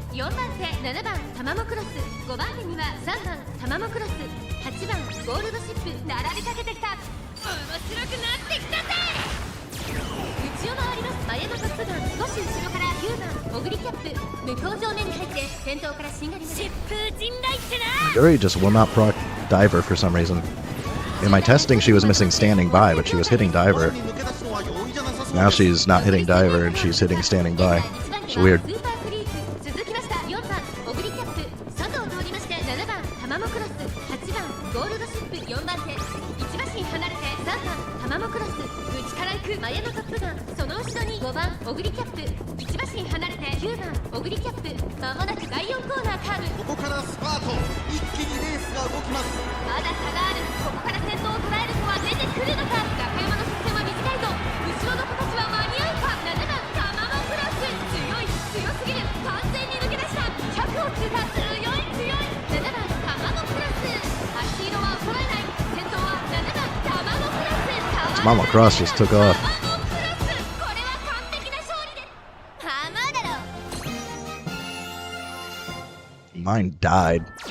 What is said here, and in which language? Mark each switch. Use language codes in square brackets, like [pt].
[ja] 4番手7番タマモクロス。5番手には3番タマモクロス。 8番ゴールドシップ。並びかけてきた。面白くなってきたぜ。内を回ります。マヤのトップガン少し後ろから9番オグリキャップ。向こう上面に入って先頭からしんがりまで疾風陣雷ってな。 [en] Yuri just will not proc diver for some reason. In my testing, she was missing standing by, but she was hitting diver. Now she's not hitting diver, and she's hitting standing by. It's weird. [ja] スーパークリーク続きました。4番オグリキャップ。佐藤を通りまして7番タマモクロス。 8番ゴールドシップ。4番手1馬身離れて3番タマモクロス。内から行くマヤのトップガン。その後ろに5番オグリキャップ。 1馬身離れて9番オグリキャップ。まもなく第4コーナーカーブ。ここからスパート。一気にレースが動きます。まだ差がある。ここから先頭を捉える子は出てくるのか。中山の直線は短いぞ。後ろの子たちは間に合うか。 7番タマモクロス。強い強すぎる。完全に抜け出した。100を通過。強い強い。 7番タマモクロス。足色は衰えない。先頭は7番タマモクロス。 [en] Mama Cross just took off. [ja] これは完璧な勝利で。ハマだろ。 [en] Mine died.